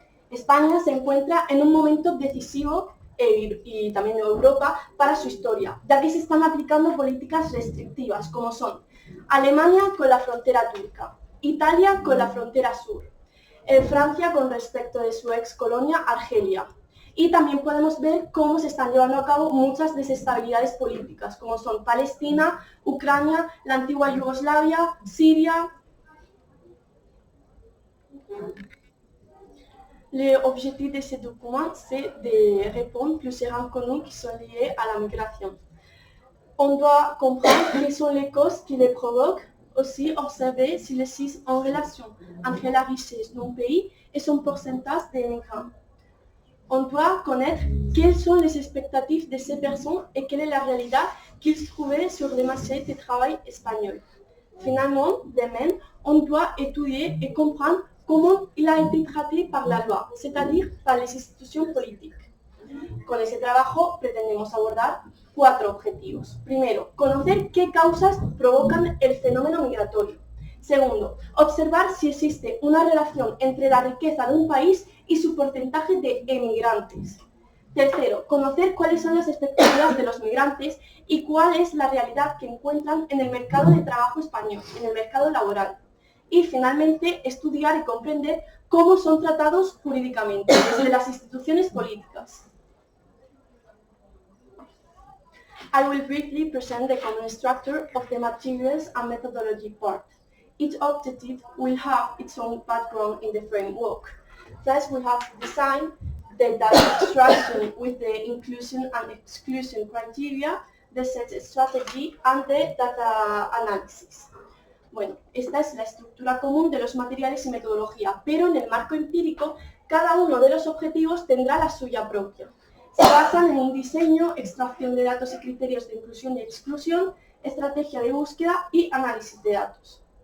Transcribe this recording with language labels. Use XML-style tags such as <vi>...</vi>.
<es>España se encuentra en un momento decisivo y también Europa para su historia, ya que se están aplicando políticas restrictivas como son Alemania con la frontera turca, Italia con la frontera sur, Francia con respecto de su ex colonia Argelia. Y también podemos ver cómo se están llevando a cabo muchas desestabilidades políticas, como son Palestina, Ucrania, la antigua Yugoslavia, Siria.</es> <fr>L'objectif de ce document, c'est de répondre plusieurs inconnues qui sont liées à la migration. On doit comprendre quelles sont les causes qui les provoquent, aussi observer s'il existe une relation entre la richesse d'un pays et son pourcentage d'immigrants. On doit connaître quelles sont les expectatives de ces personnes et quelle est la réalité qu'ils trouvaient sur le marché du travail espagnol. Finalement, demain, on doit étudier et comprendre comment il a été traté par la loi, c'est-à-dire par les institutions politiques.</fr> <es>Con ese trabajo pretendemos abordar 4 objetivos. Primero, conocer qué causas provocan el fenómeno migratorio. Segundo, observar si existe una relación entre la riqueza de un país y su porcentaje de emigrantes. Tercero, conocer cuáles son las expectativas de los migrantes y cuál es la realidad que encuentran en el mercado de trabajo español, en el mercado laboral. Y finalmente, estudiar y comprender cómo son tratados jurídicamente desde las instituciones políticas.</es> <en>I will briefly present the common structure of the materials and methodology part. Each objective will have its own background in the framework. First, we have design the data extraction with the inclusion and exclusion criteria, the set strategy, and the data analysis.</en> <es>Bueno, esta es la estructura común de los materiales y metodología, pero en el marco empírico, cada uno de los objetivos tendrá la suya propia. Se basan en un diseño, extracción de datos y criterios de inclusión y exclusión, estrategia de búsqueda y análisis de datos.</es>